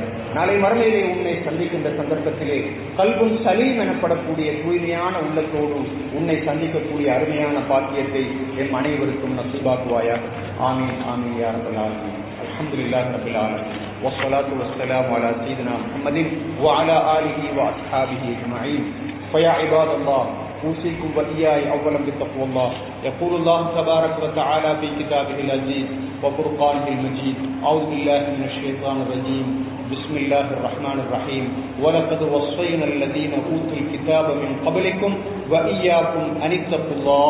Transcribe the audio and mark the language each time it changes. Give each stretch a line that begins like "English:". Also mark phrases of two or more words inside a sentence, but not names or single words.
Tamil: நாளை மறுமையிலே உன்னை சந்திக்கின்ற சந்தர்ப்பத்திலே
Arabic: قلب سليم
Tamil: எனப்படக்கூடிய தூய்மையான உள்ளத்தோடு உன்னை சந்திக்கக்கூடிய அருமையான பாக்கியத்தை என் அனைவருக்கும் நசீபாக்குவாயாக.
Arabic: آمين آمين يا رب العالمين. الحمد لله رب العالمين والصلاة والسلام على سيدنا محمد وعلى آله وأصحابه أجمعين. فيا عباد الله أوصيكم وإياي أولا بتقوى الله. يقول الله تبارك وتعالى في كتابه العزيز وفرقانه المجيد. أعوذ بالله من الشيطان الرجيم. بسم الله الرحمن الرحيم. ولقد وصينا الذين أوتوا الكتاب من قبلكم وإياكم أن اتقوا الله.